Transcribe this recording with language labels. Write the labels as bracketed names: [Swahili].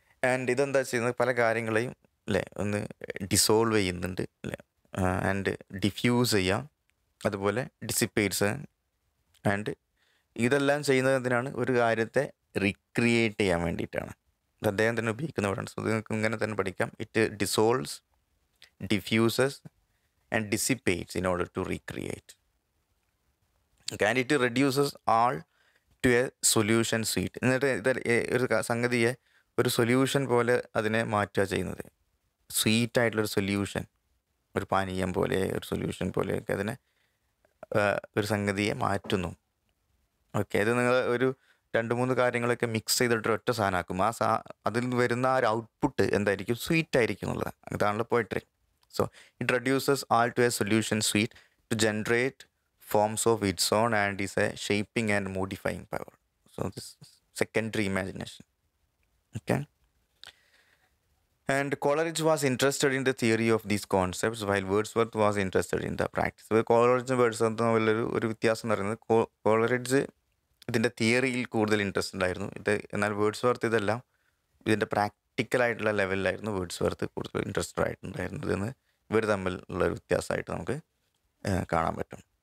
[Malayalam] And ഇതെന്താ ചെയ്യുന്നത്, പല കാര്യങ്ങളെയും അല്ലേ ഒന്ന് ഡിസോൾവ് ചെയ്യുന്നുണ്ട് അല്ലേ, ആൻഡ് ഡിഫ്യൂസ് ചെയ്യാം, അതുപോലെ ഡിസിപ്പേറ്റ്സ്. ആൻഡ് ഇതെല്ലാം ചെയ്യുന്നത് എന്തിനാണ്, ഒരു കാര്യത്തെ റീക്രിയേറ്റ് ചെയ്യാൻ വേണ്ടിയിട്ടാണ്. ഇത് അദ്ദേഹം തന്നെ ഉപയോഗിക്കുന്ന വേർഡാണ്. സോ നിങ്ങൾക്ക് ഇങ്ങനെ തന്നെ പഠിക്കാം. [English] It dissolves, diffuses and dissipates in order to recreate. Okay, and it reduces all to a solution suite. [Malayalam] എന്നിട്ട് ഇത് ഒരു സംഗതിയെ ഒരു സൊല്യൂഷൻ പോലെ അതിനെ മാറ്റുക ചെയ്യുന്നത്. സ്വീറ്റായിട്ടുള്ളൊരു സൊല്യൂഷൻ, ഒരു പാനീയം പോലെ ഒരു സൊല്യൂഷൻ പോലെയൊക്കെ അതിനെ ഒരു സംഗതിയെ മാറ്റുന്നു. ഓക്കെ. ഇത് നിങ്ങൾ ഒരു 2-3 കാര്യങ്ങളൊക്കെ മിക്സ് ചെയ്തിട്ട് ഒറ്റ സാധനമാക്കും. അതിൽ വരുന്ന ആ ഒരു ഔട്ട്പുട്ട് എന്തായിരിക്കും, സ്വീറ്റ് ആയിരിക്കും എന്നുള്ളത്. ഇതാണല്ലോ poetry. [English] So it reduces all to a solution suite to generate forms of its own and is a shaping and modifying power. So this is secondary imagination. Okay. And Coleridge was interested in the theory of these concepts while Wordsworth was interested in the practice. [Malayalam] Coleridge Wordsworth ഒരു വ്യത്യാസം എന്ന് പറയുന്നത്, Coleridge ഇതിൻ്റെ തിയറിയിൽ കൂടുതൽ interested ആയിരുന്നു. എന്നാൽ Wordsworth ഇതെല്ലാം ഇതിൻ്റെ പ്രാക്ടിക്കലായിട്ടുള്ള ലെവലിലായിരുന്നു വേർഡ്സ്വർത്ത് കൂടുതൽ ഇൻട്രസ്റ്റഡ് ആയിട്ടുണ്ടായിരുന്നതെന്ന് ഇവർ തമ്മിലുള്ളൊരു വ്യത്യാസമായിട്ട് നമുക്ക് കാണാൻ പറ്റും.